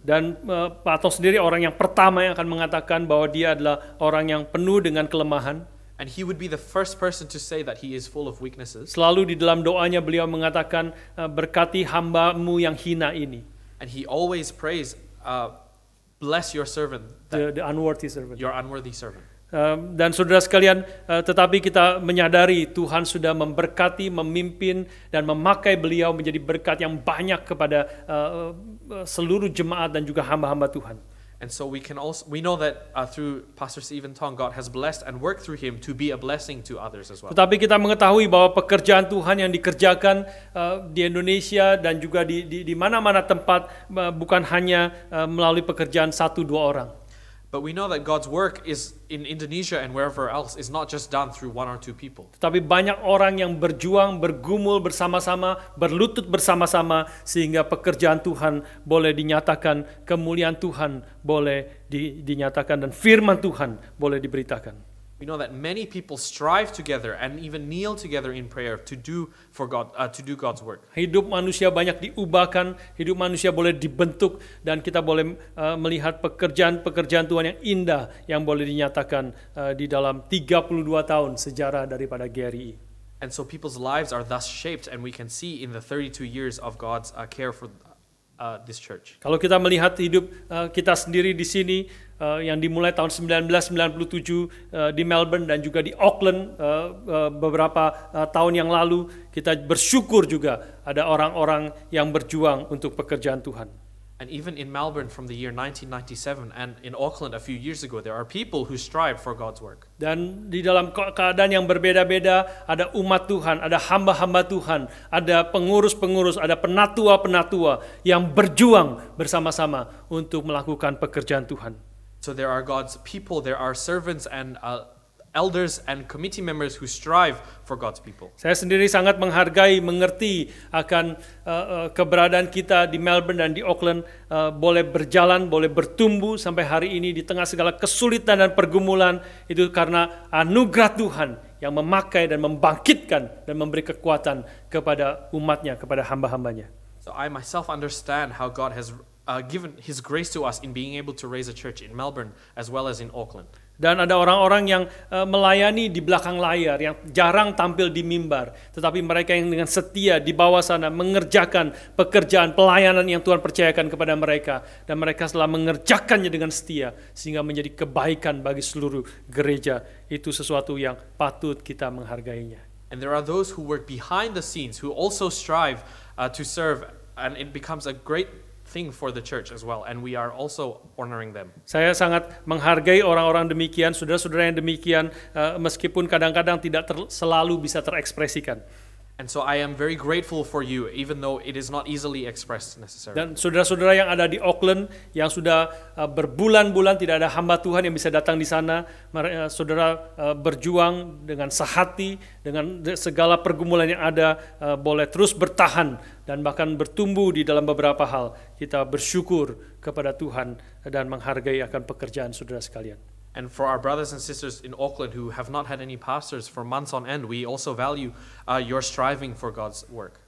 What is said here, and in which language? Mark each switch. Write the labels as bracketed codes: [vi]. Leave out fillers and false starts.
[id] Dan Pak Tong sendiri orang yang pertama yang akan mengatakan bahwa dia adalah orang yang penuh dengan kelemahan. [en] And he would be the first person to say that he is full of weaknesses. [id] Selalu di dalam doanya beliau mengatakan, berkati hamba-Mu yang hina ini. [en] And he always prays, bless your servant, The unworthy servant. your unworthy servant. [id] Dan saudara sekalian, tetapi kita menyadari Tuhan sudah memberkati, memimpin, dan memakai beliau menjadi berkat yang banyak kepada seluruh jemaat dan juga hamba-hamba Tuhan. [en] And so we know that through Pastor Stephen Tong, God has blessed and worked through him to be a blessing to others as well. [id] Tetapi kita mengetahui bahwa pekerjaan Tuhan yang dikerjakan di Indonesia dan juga di mana-mana tempat bukan hanya melalui pekerjaan 1-2 orang. [en] But we know that God's work is in Indonesia and wherever else is not just done through 1 or 2 people. [id] Tetapi banyak orang yang berjuang, bergumul bersama-sama, berlutut bersama-sama sehingga pekerjaan Tuhan boleh dinyatakan, kemuliaan Tuhan boleh dinyatakan, dan firman Tuhan boleh diberitakan. [en] We know that many people strive together and even kneel together in prayer to do God's work. [id] Hidup manusia banyak diubahkan, hidup manusia boleh dibentuk, dan kita boleh melihat pekerjaan Tuhan yang indah yang boleh dinyatakan di dalam 32 tahun sejarah daripada GRI. [en] And so people's lives are thus shaped, and we can see in the 32 years of God's care for this church. [id] Kalau kita melihat hidup kita sendiri di sini, yang dimulai tahun 1997 di Melbourne dan juga di Auckland beberapa tahun yang lalu, kita bersyukur juga ada orang-orang yang berjuang untuk pekerjaan Tuhan. [en] And even in Melbourne from the year 1997 and in Auckland a few years ago, there are people who strive for God's work. [id] Dan di dalam keadaan yang berbeda-beda, ada umat Tuhan, ada hamba-hamba Tuhan, ada pengurus-pengurus, ada penatua-penatua yang berjuang bersama-sama untuk melakukan pekerjaan Tuhan. [en] So there are God's people, there are servants and elders and committee members who strive for God's people. [id] Saya sendiri sangat menghargai, mengerti akan keberadaan kita di Melbourne dan di Auckland boleh berjalan, boleh bertumbuh sampai hari ini di tengah segala kesulitan dan pergumulan, itu karena anugerah Tuhan yang memakai dan membangkitkan dan memberi kekuatan kepada umatnya, kepada hamba-hambanya. [en] So I myself understand how God has given His grace to us in being able to raise a church in Melbourne as well as in Auckland. [id] Dan ada orang-orang yang melayani di belakang layar, yang jarang tampil di mimbar. Tetapi mereka yang dengan setia di bawah sana mengerjakan pekerjaan pelayanan yang Tuhan percayakan kepada mereka. Dan mereka telah mengerjakannya dengan setia, sehingga menjadi kebaikan bagi seluruh gereja. Itu sesuatu yang patut kita menghargainya. [en] And there are those who work behind the scenes, who also strive to serve, and it becomes a great thing for the church as well, and we are also honoring them. [id] Saya sangat menghargai orang-orang demikian, saudara-saudara yang demikian, meskipun kadang-kadang tidak selalu bisa terekspresikan. [en] And so I am very grateful for you, even though it is not easily expressed necessarily. [id] Dan saudara-saudara yang ada di Auckland, yang sudah berbulan-bulan tidak ada hamba Tuhan yang bisa datang di sana, saudara berjuang dengan sehati, dengan segala pergumulan yang ada, boleh terus bertahan dan bahkan bertumbuh di dalam beberapa hal. Kita bersyukur kepada Tuhan dan menghargai akan pekerjaan saudara sekalian. [en] And for our brothers and sisters in Auckland who have not had any pastors for months on end, we also value your striving for God's work.